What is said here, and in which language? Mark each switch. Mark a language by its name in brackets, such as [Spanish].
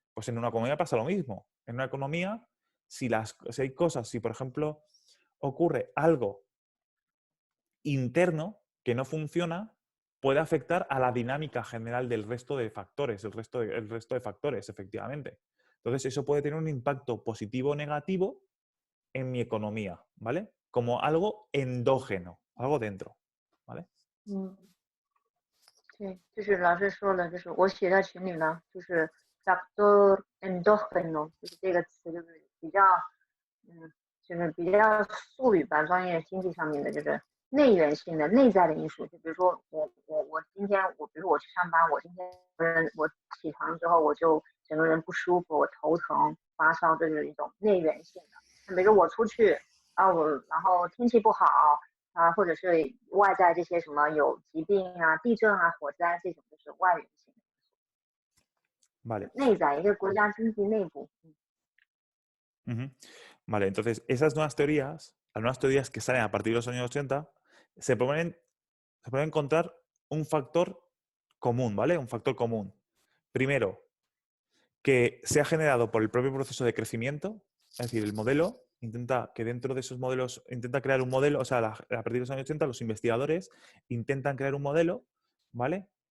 [Spanish] Pues en una economía pasa lo mismo. En una economía, si hay cosas, si por ejemplo ocurre algo interno que no funciona, puede afectar a la dinámica general del resto de factores, el resto de factores, efectivamente. Entonces, eso puede tener un impacto positivo o negativo en mi economía, ¿vale? Como algo endógeno, algo dentro, ¿vale? [Chinese] 嗯，对，就是老师说的，就是我写在群里呢，就是 factor endógeno，就是这个词，就是比较，嗯，就是比较术语吧，专业经济上面的，就是内源性的、内在的因素。就比如说我今天比如说我去上班，我今天我起床之后我就整个人不舒服，我头疼、发烧，这是一种内源性的。那比如说我出去啊，然后天气不好，啊，或者是外在这些什么有疾病啊、地震啊、火灾这种，就是外源性的。 [Spanish] Vale. [Chinese] 内在一个国家经济内部， Ujú. [Spanish] Vale, entonces esas nuevas teorías, las nuevas teorías que salen a partir de los años 80, se puede encontrar un factor común, ¿vale? Un factor común. Primero, que se ha generado por el propio proceso de crecimiento, es decir, el modelo intenta que dentro de esos modelos, intenta crear un modelo, o sea, a partir de los años 80 los investigadores intentan crear un modelo, ¿vale?